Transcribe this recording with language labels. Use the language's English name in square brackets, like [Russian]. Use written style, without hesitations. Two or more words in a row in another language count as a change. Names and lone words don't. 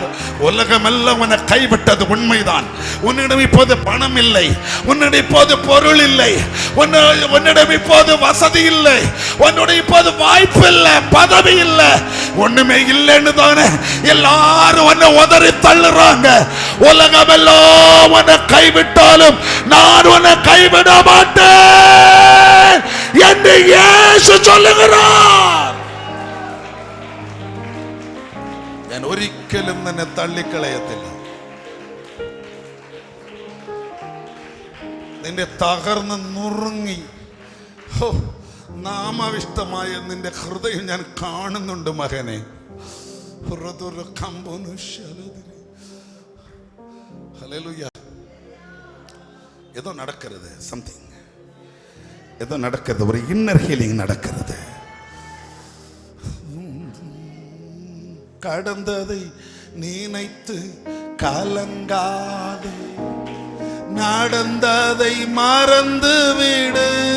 [Tamil] உலகம் எல்லாம் உன்னை கைவிட்டது உண்மைதான். உன்னிடம் இப்போது பணம் இல்லை, உன்னிடம் இப்போது பொருள் இல்லை, உன்னிடம் இப்போது வசதி இல்லை, உன்னோட இப்போது வாய்ப்பு இல்லை, பதவி இல்லை, ஒண்ணுமே இல்லைன்னு தானே எல்லாரும் உன்னை உதறி தள்ளுறாங்க. உலகம் எல்லாம் உன்னை கைவிட்டாலும் நான் உன்னை கைவிட மாட்டேன் என்று இயேசு சொல்லுகிறார். [Malayalam] ഞാൻ ഒരിക്കലും നിന്നെ തള്ളിക്കളയത്തില്ല. നിന്റെ തകർന്ന് നുറുങ്ങി നാമാവിഷ്ടമായ നിന്റെ ഹൃദയം ഞാൻ കാണുന്നുണ്ട് മകനെ. ഹല്ലേലൂയ. [Tamil] ஏதோ நடக்கிறது, சம்திங் ஏதோ நடக்கிறது, ஒரு [English] inner healing [Tamil] நடக்கிறது. கடந்ததை நினைத்து கலங்காதே, நடந்ததை மறந்து விடு.